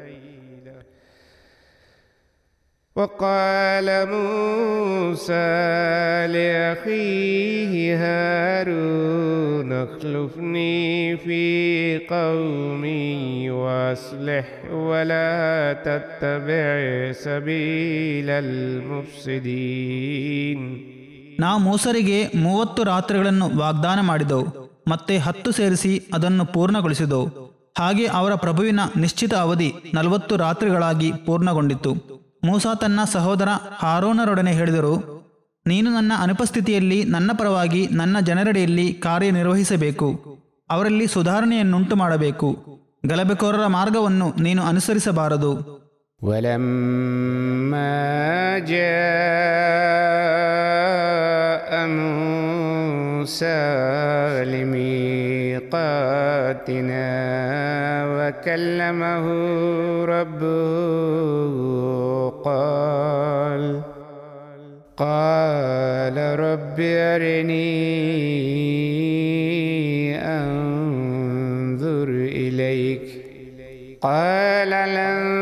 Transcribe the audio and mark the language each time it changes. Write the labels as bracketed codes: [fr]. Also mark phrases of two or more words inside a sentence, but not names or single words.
[ar] وقال موسى لأخيه هارون اخلفني في قومي وأصلح ولا تتبع سبيل المفسدين. [kn] ನಾವು ಮೂಸರಿಗೆ 30 ರಾತ್ರಿಗಳನ್ನು ವಾಗ್ದಾನ ಮಾಡಿದೆವು, ಮತ್ತೆ 10 ಸೇರಿಸಿ ಅದನ್ನು ಪೂರ್ಣಗೊಳಿಸಿದೆವು. ಹಾಗೆ ಅವರ ಪ್ರಭುವಿನ ನಿಶ್ಚಿತ ಅವಧಿ 40 ರಾತ್ರಿಗಳಾಗಿ ಪೂರ್ಣಗೊಂಡಿತು. ಮೂಸಾ ತನ್ನ ಸಹೋದರ ಹಾರೋನರೊಡನೆ ಹೇಳಿದರು, ನೀನು ನನ್ನ ಅನುಪಸ್ಥಿತಿಯಲ್ಲಿ ನನ್ನ ಪರವಾಗಿ ನನ್ನ ಜನರೆಡೆಯಲ್ಲಿ ಕಾರ್ಯನಿರ್ವಹಿಸಬೇಕು, ಅವರಲ್ಲಿ ಸುಧಾರಣೆಯನ್ನುಂಟು ಮಾಡಬೇಕು, ಗಲಭೆಕೋರರ ಮಾರ್ಗವನ್ನು ನೀನು ಅನುಸರಿಸಬಾರದು. [ar] ولما جاء موسى لميقاتنا وكلمه ربه قال رب أرني أنظر إليك قال لن